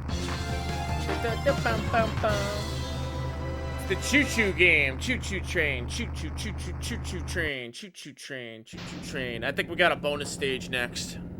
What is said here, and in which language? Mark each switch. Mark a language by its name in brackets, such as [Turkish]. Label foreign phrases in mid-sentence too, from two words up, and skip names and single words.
[English] It's the choo-choo game. Choo-choo train. Choo-choo, choo-choo, choo-choo train. Choo-choo train. Choo-choo train. I think we got a bonus stage next.